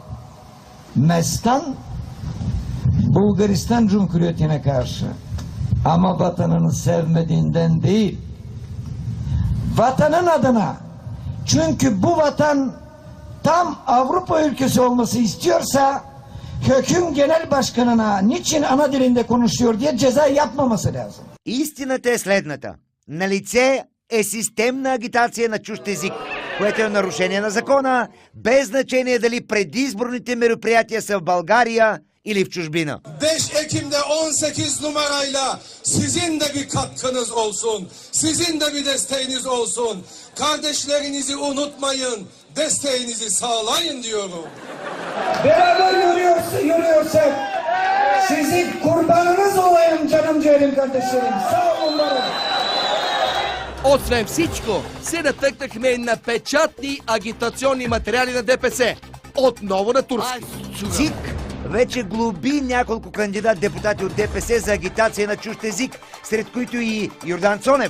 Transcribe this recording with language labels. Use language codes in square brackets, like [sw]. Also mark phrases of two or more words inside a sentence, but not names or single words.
[tr] Mestan Bulgaristan Cumhuriyeti'ne karşı, ama vatanını sevmediğinden değil, vatanın adına. Çünkü bu vatan tam Avrupa ülkesi olması istiyorsa hüküm genel başkanına niçin ana dilinde konuşuyor diye ceza yapmaması lazım. [bg] истината е следната. На лице е системна агитация на чужд език, което е нарушение на закона, без значение дали предизборните мероприятия са в България или в чужбина. [tr] 5 Ekim'de 18 numarayla sizin de bir katkınız olsun. Sizin de bir desteğiniz olsun. Kardeşlerinizi unutmayın. Desteğinizi sağlayın diyorum. Beraber yürüyorsak sizin kurbanınız olayım canım ciğerim kardeşlerim. Sağ olun. [bg] Освен всичко, се натъкнахме на печатни агитационни материали на ДПС. Отново на турски. ЦИК вече глоби няколко кандидат-депутати от ДПС за агитация на чужд език, сред които и Йордан Цонев.